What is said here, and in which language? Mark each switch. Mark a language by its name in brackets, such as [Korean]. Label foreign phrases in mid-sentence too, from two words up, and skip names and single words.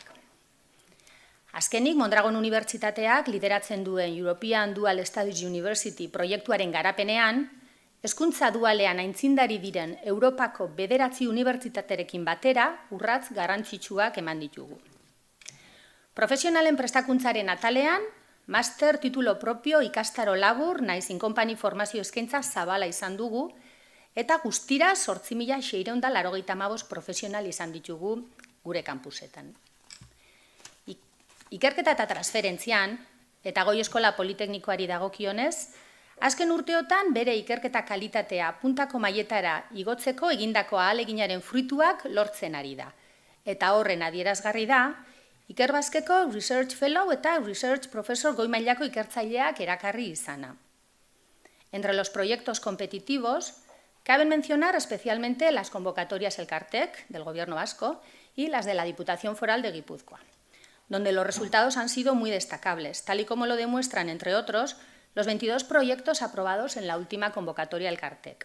[Basque] Azkenik, Mondragon Unibertsitateak lideratzen duen European Dual Studies University proiektuaren garapenean, hezkuntza dualean aintzindari diren Europako 9 unibertsitaterekin batera urratz garrantzitsuak eman ditugu. Profesionalen prestakuntzaren atalean, master titulo propio ikastaro labur naiz in-company formazio eskaintza zabala izan dugu, eta guztira 8.685 profesional izan ditugu gure kampusetan. Ikerketa eta transferentzian, eta Goi Eskola Politeknikoari dagokionez, azken urteotan bere ikerketa kalitatea puntako mailetara igotzeko egindako ahaleginaren fruituak lortzen ari da. Eta horren adierazgarri da, Ikerbasqueko [English] Research Fellow [Basque] eta [English] Research Professor [Basque] goi mailako ikertzaileak erakarri izana. [Spanish] Entre los proyectos competitivos, caben mencionar especialmente las convocatorias Elkartek del Gobierno vasco y las de la Diputación Foral de Guipúzcoa, donde los resultados han sido muy destacables, tal y como lo demuestran, entre otros, los 22 proyectos aprobados en la última convocatoria Elkartek.